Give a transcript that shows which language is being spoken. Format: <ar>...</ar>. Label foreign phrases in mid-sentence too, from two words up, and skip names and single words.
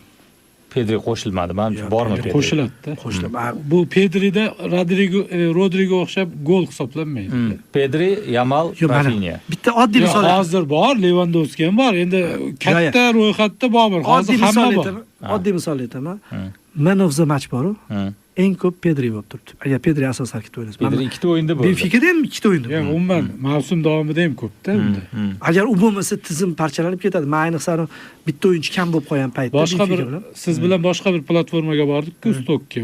<uz>Pedri qo'shilmadi, menimcha bormi Pedri? Qo'shiladi. Bu Pedrida Rodrigo o'xshab gol hisoblanmaydi. Pedri, Yamal, Rafinha. Bitta oddiy misol. Hozir bor, Lewandowski ham bor. Endi katta ro'yxatda bor. Hozir hamma bor. Oddiy misol aytaman.</uz> <en>Man of the match</en> <uz>bor-ku. eng ko'p Pedri bo'lib turibdi. Agar Pedri asos tarkibda o'ynasa. Pedri ikkita o'yinda bo'ldi. Benficada ham ikkita o'yinda. Ya umuman mavsum davomida ham ko'pda unda. Agar u bo'lmasa tizim parchalanib ketadi. Men ayniqsa bitta o'yinchi kam bo'lib qolgan paytda Boshqa bir siz bilan boshqa bir platformaga bordik-ku, Stokka.</uz>